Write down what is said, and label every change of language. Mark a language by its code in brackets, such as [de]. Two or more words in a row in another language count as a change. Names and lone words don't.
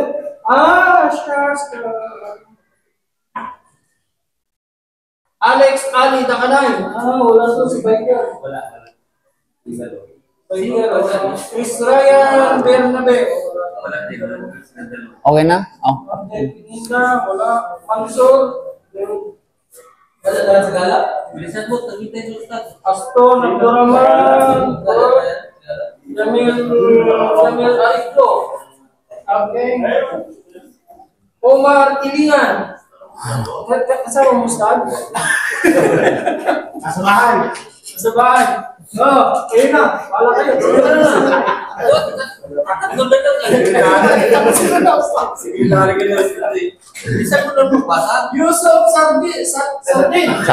[tl] Alex Ali Dakanay. Wala to si Biker. Chris Ryan Bernabe. Okay na? Oh. Wala. Mansur. Aston Abdurrahman. Jamil Ariflo. Okay. Omar Tilingan. Kasama mo, Ustad? Sa bahay. Sa bahay. Ayun na. Wala kayo. Yusuf Sardin.